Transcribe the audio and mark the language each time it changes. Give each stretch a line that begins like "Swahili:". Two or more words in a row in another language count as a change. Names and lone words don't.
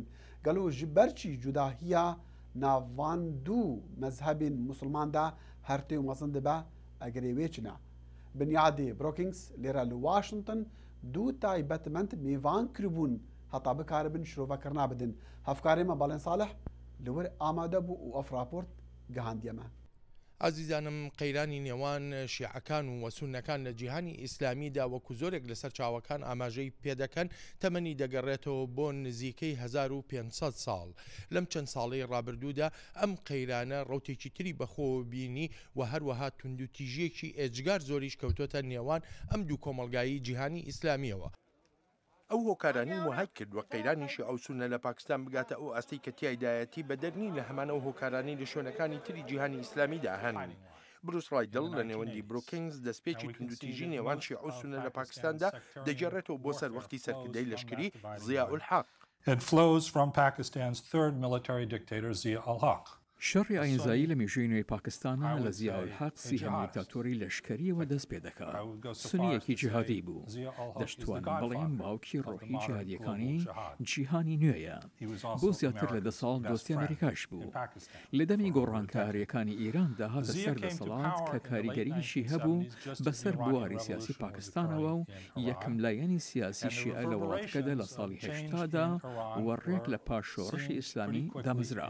Kurdish: Gelo ji ber çî cudahiya navan dû mezhebên Musilman de her tê û mezin dibe egerê wê çine. Binyadê Brookings lêre li Washington dû taybetmend mêvan kiribûn heta bikaribin şirovekirina bidin. Hevkarê me Balên Salih li wir amade bû û ev raport gihandiye me.
Central Kurdish: عزیزانم قەیرانی نێوان شیعەکان و وەسونەکان لە جیهانی ئیسلامیدا وەکو زۆرێک لەسەر چاوەکان ئاماژەی پێدەکەن تەمەنی دەگەڕێتەوە بۆ نزیکەی 1500 ساڵ. لەم چەند ساڵەی ڕابردوودا ئەم قەیرانە ڕوتێکی تری بەخۆ بینی و هەروەها توندوتیژیەکی ئێجگار زۆریش کەوتۆتە نێوان ئەم دوو کۆمەڵگایی جیهانی ئیسلامیەوە. ئەو هۆکارانی وهای کرد وە قەیرانیشی ئەو سونە لە پاکستان بگاتە ئەو ئەستەی کە تیایدایەتی بە دەرنی لە هەمان ئەو هۆکارانی لە شوێنەکانی تری جیهانی ئیسلامیدا هەن. بروس ڕایدڵ لە نێوەندی بروکینگز دەستپێکی توندوتیژی نێوان شیع و سونە لە پاکستاندا دەگەڕێتەوە بۆ سەر وەختی سەرکردەی لەشکری زیاء الحق.
English: It flows from Pakistan's third military dictator Zia ul-Haq.
Central Kurdish: شەڕی ئاینزایی لە مێژووی نوێی پاکستانە لە زیاء الحق سیهەمی دیکتاتۆری لەشکریەوە دەست پێ دەکات. سنیەکی جیهادی بوو. دەشتوانم بڵێم باوکی ڕۆحی جیهادیەکانی جیهانی نوێیە. بۆ زیاتر لە 10 ساڵ دۆستی ئەمریکاش بوو. لە دەمی گۆڕانکاریەکانی ئیراندا هاتە سەر دەسەڵات کە کاریگەریشی هەبوو بەسەر بواری سیاسی پاکستانەوە و یەکەم لایەنی سیاسی شیعە لە وڵاتەکەدا لە ساڵی 80دا وەڕێک لە پاشۆڕشی ئیسلامی دامەزرا.